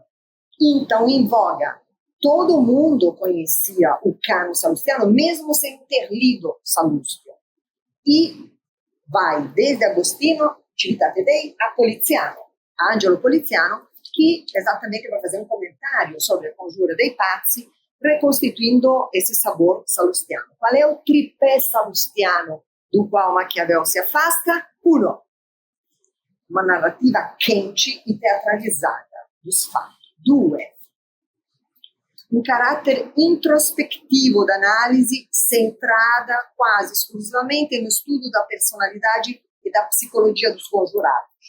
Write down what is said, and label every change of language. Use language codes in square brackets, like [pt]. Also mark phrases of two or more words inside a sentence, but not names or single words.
[pt] Então, em voga, todo mundo conhecia o cânon sallustiano, mesmo sem ter lido Sallustio. E vai desde Agostino, Civitate Dei, a Poliziano, a Angelo Poliziano, que exatamente vai fazer um comentário sobre a Conjura dei Pazzi, reconstituindo esse sabor sallustiano. Qual é o tripé sallustiano do qual Maquiavel se afasta? 1. Uma narrativa quente e teatralizada dos fatos. 2. Um caráter introspectivo da análise centrada quase exclusivamente no estudo da personalidade e da psicologia dos conjurados.